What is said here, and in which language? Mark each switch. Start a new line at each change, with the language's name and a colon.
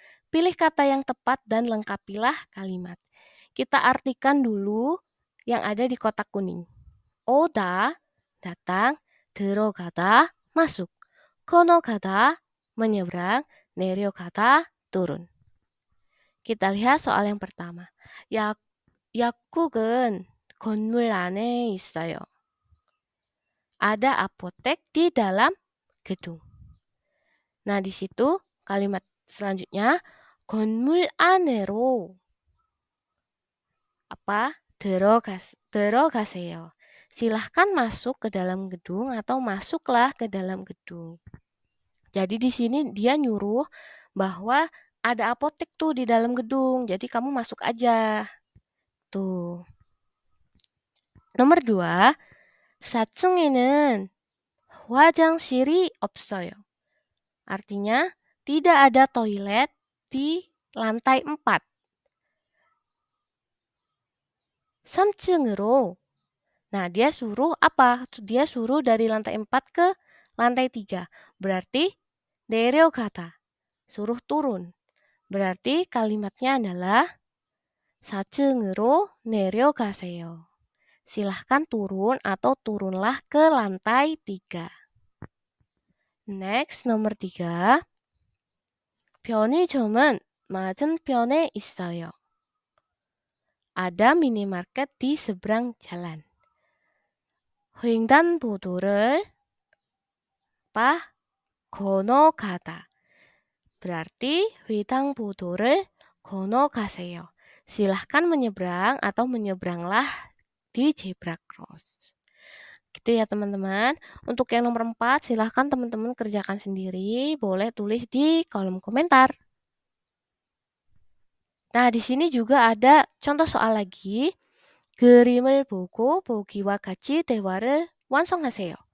Indonesian: Pilih kata yang tepat dan lengkapilah kalimat. Kita artikan dulu yang ada di kotak kuning. 오다, datang, 들어가다, masuk. 건너가다, menyeberang, 내려가다, turun. Kita lihat soal yang pertama.
Korean: 약국은 건물 안에 있어요.
Indonesian: Ada apotek di dalam gedung. Nah, di situ kalimat selanjutnya,
Korean: 건물 안으로
Indonesian: apa?
Korean: 들어가세요.
Indonesian: Silahkan masuk ke dalam gedung atau masuklah ke dalam gedung. Jadi di sini dia nyuruh bahwa ada apotek tuh di dalam gedung. Jadi kamu masuk aja. Tuh. Nomor 2,
Korean: 4층에는 화장실이 없어요.
Indonesian: Artinya tidak ada toilet di lantai 4.
Korean: 3층으로.
Indonesian: Nah, dia suruh apa? Dia suruh dari lantai 4 ke lantai 3. Berarti 내려가다. Suruh turun. Berarti kalimatnya adalah
Korean: 4층으로 내려가세요.
Indonesian: Silahkan turun atau turunlah ke lantai 3. Next, nomor 3.
Korean: 편의점은 맞은편에 있어요.
Indonesian: Ada minimarket di seberang jalan.
Korean: 횡단보도를 건너가다.
Indonesian: Berarti
Korean: 횡단보도를 건너가세요.
Indonesian: Silahkan menyeberang atau menyeberanglah di zebra cross. Gitu ya teman-teman. Untuk yang nomor 4, silahkan teman-teman kerjakan sendiri. Boleh tulis di kolom komentar. Nah, di sini juga ada contoh soal lagi.
Korean: 그림을 보고 보기와 같이 대화를 완성하세요.